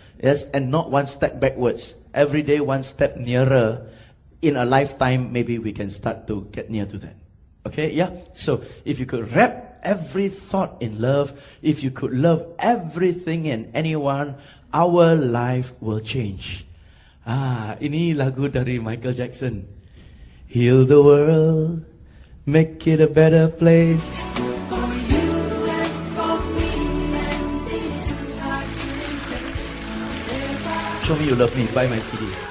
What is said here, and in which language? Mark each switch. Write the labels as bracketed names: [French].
[English] Yes, and not one step backwards. Every day one step nearer. In a lifetime, maybe we can start to get near to that. Okay, yeah? So, if you could wrap every thought in love, if you could love everything and anyone, our life will change. [Indonesian] Ini lagu dari Michael Jackson. [English] Heal the world, make it a better place. For you and for me and the entire universe. Show me you love me, buy my CD.